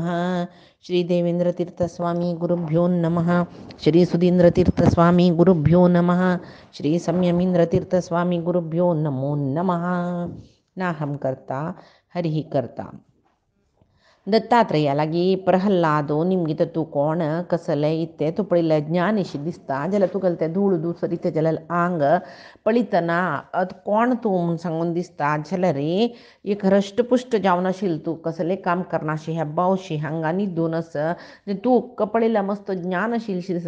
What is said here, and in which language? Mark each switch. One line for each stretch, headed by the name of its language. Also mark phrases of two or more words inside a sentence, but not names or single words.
Sanskrit: श्री देवेंद्रतीर्थस्वामी गुरुभ्यो नमः। श्री सुधींद्रतीर्थस्वामी गुरुभ्यो नमः। श्री संयमींद्रतीर्थस्वामी गुरुभ्यो नमो नमः। नाहं कर्ता हरिः कर्ता.
Konkani: दत्तात्रेयालागी प्रहल्लादो निमगित तू कोण कसले इत्ते तू पळिल्ले ज्ञानिशी दिसता जाल्यार तुगेले ते धूळ धूसर इत्ते जाल्यार आंग पळितना कोण तूं म्हूण सांगून दिसता जाल्यार एक हृष्टपुष्ट जावन आशिल्लो तूं कसले काम करनाशी हेब्बावशी हांगा न्हिदून आस तूं पळयल्यार मस्त ज्ञान आशिल्लीशी दिसता.